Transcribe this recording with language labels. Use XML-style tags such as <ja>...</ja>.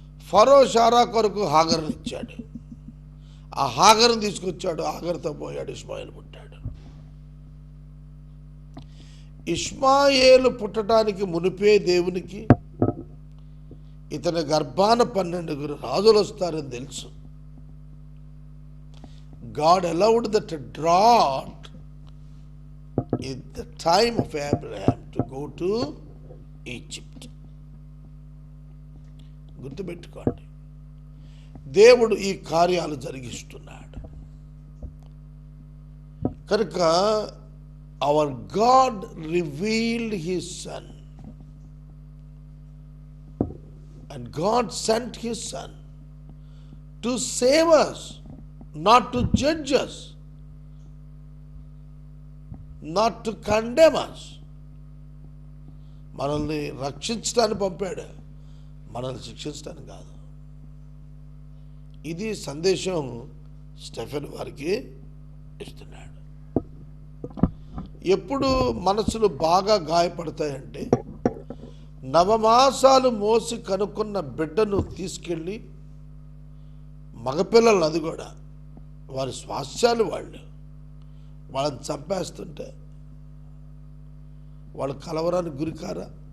<te>ఫరో షారా కొరకు హాగర్ని ఇచ్చాడు. ఆ హాగర్ని తీసుకొచ్చాడు, హాగర్తో పోయాడు, ఇష్మాయేలు పుట్టాడు. ఇష్మాయేలు పుట్టడానికి మునిపే దేవునికి ఇతని గర్భాన 12 రాజులు వస్తారని తెలుసు.</te> <en>God allowed that drought in the time of Abraham to go to Egypt.</en> <te>గుర్తుపెట్టుకోండి, దేవుడు ఈ కార్యాలు జరిగిస్తున్నాడు. కనుక</te> <en>our God revealed his son, and God sent his son to save us, not to judge us, not to condemn us.</en> <te>మనల్ని రక్షించడానికి పంపాడు, మనల్ని శిక్షించడానికి కాదు. ఇది సందేశం స్టెఫెన్ వారికి ఇస్తున్నాడు. ఎప్పుడు మనసులు బాగా గాయపడతాయంటే, నవమాసాలు మోసి కనుక్కున్న బిడ్డను తీసుకెళ్ళి, మగపిల్లలు అది కూడా వారి స్వాస్థ్యాలు వాళ్ళని చంపేస్తుంటే వాళ్ళు కలవరానికి గురికారా?</te>